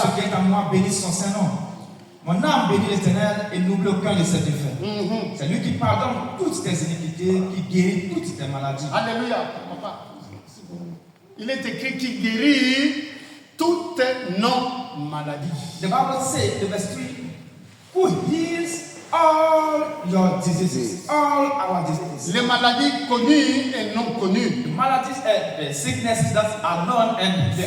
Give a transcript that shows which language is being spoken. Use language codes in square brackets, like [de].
[fr] Ceux qui est en moi bénissent son Saint-Nom. Mon âme bénit l'Éternel et n'oublie aucun de ses défaites. C'est lui qui pardonne toutes tes iniquités, qui guérit toutes tes maladies. Alléluia. Papa. Il est écrit qu'il guérit toutes nos maladies. [en] The Bible says, the verse 3, who heals all your diseases, all our diseases. [fr] Les maladies connues et non connues. [en] The maladies, the sicknesses that are known and the